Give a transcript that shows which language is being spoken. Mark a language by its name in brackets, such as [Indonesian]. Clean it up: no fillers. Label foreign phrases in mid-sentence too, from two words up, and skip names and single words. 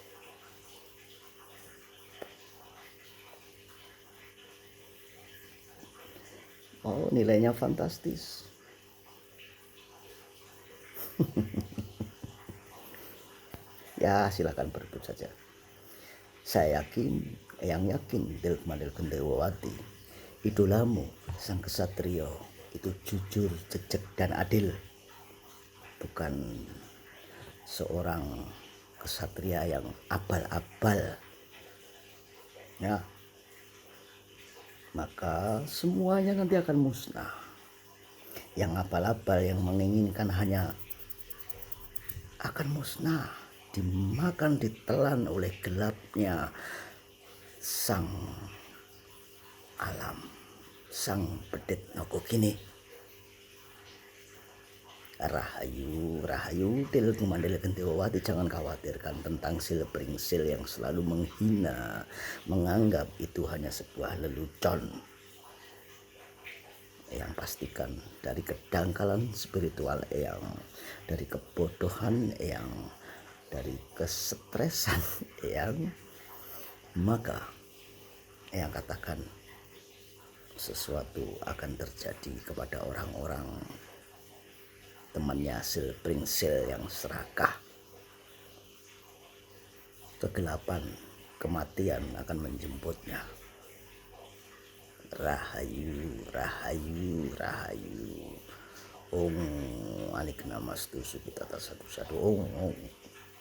[Indonesian] Oh, nilainya fantastis. Ya, silakan berebut saja. Saya yakin, yang yakin Tilukmandil Gendewati, idolamu sang kesatrio itu jujur, jejak, dan adil. Bukan seorang kesatria yang abal-abal. Ya, maka semuanya nanti akan musnah. Yang abal-abal yang menginginkan hanya akan musnah, dimakan, ditelan oleh gelapnya sang alam sang Bedhit Nagagini. Rahayu, rahayu til kumandel Gendewati, jangan khawatirkan tentang sil pringsil yang selalu menghina, menganggap itu hanya sebuah lelucon. Yang pastikan dari kedangkalan spiritual yang, dari kebodohan yang, dari kesetresan yang, maka yang katakan sesuatu akan terjadi kepada orang-orang temannya sil pringsil yang serakah. Kegelapan, kematian akan menjemputnya. Rahayu, rahayu, rahayu. Om Anik Namastu Sukitata Satu Satu. Om.